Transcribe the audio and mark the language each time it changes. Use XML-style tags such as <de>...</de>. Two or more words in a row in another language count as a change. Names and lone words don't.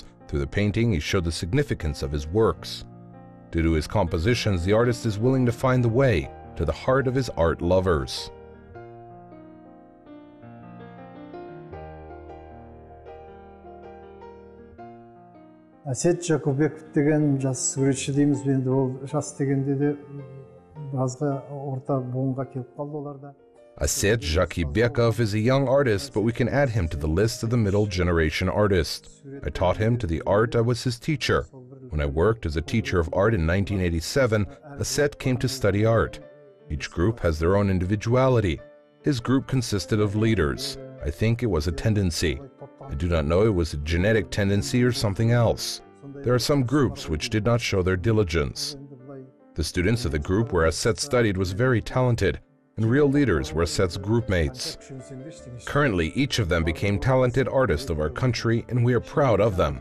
<en>Through the painting, he showed the significance of his works. Due to his compositions, the artist is willing to find the way to the heart of his art lovers.</en> <kk>Aset Jakubekov деген жас суретші дейміз, енді ол жас дегенде де біразға орта буынға келіп қалды оларда.</kk> <en>Aset Jakibekov is a young artist, but we can add him to the list of the middle generation artists. I taught him to the art. I was his teacher. When I worked as a teacher of art in 1987, Aset came to study art. Each group has their own individuality. His group consisted of leaders. I think it was a tendency. I do not know it was a genetic tendency or something else. There are some groups which did not show their diligence. The students of the group where Aset studied was very talented, and real leaders were Aset's group mates. Currently, each of them became talented artists of our country, and we are proud of them.</en>